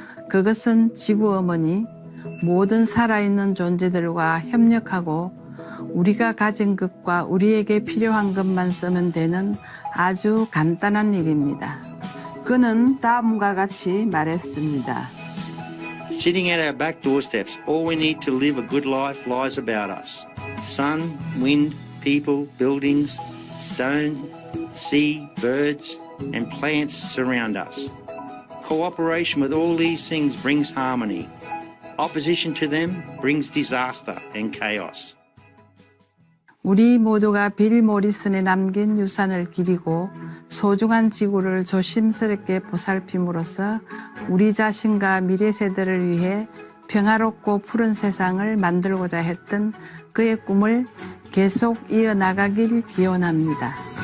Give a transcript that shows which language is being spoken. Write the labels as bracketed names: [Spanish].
[Korean] 그것은 지구 어머니, 모든 살아있는 존재들과 협력하고 우리가 가진 것과 우리에게 필요한 것만 쓰면 되는 아주 간단한 일입니다. 그는 다음과 같이 말했습니다. [English] Sitting at our back doorsteps, all we need to live a good life lies about us. Sun, wind, people, buildings, stone, sea, birds, and plants surround us. Cooperation with all these things brings harmony. Opposition to them brings disaster and chaos. [Korean] 우리 모두가 빌 모리슨에 남긴 유산을 기리고 소중한 지구를 조심스럽게 보살핌으로써 우리 자신과 미래 세대를 위해 평화롭고 푸른 세상을 만들고자 했던 그의 꿈을 계속 이어나가길 기원합니다.